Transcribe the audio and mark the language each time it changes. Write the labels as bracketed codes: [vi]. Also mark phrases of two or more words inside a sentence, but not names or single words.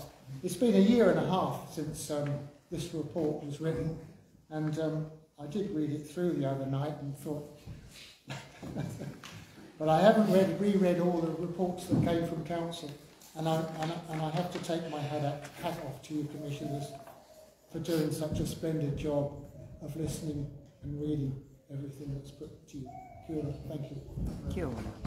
[en] It's been a year and a half since this report was written, and I did read it through the other night and thought, but I haven't reread all the reports that came from council, and I have to take my hat off to you commissioners for doing such a splendid job of listening and reading everything that's put to you. [mi] Kia ora. [en] Thank you. [mi] Kia ora.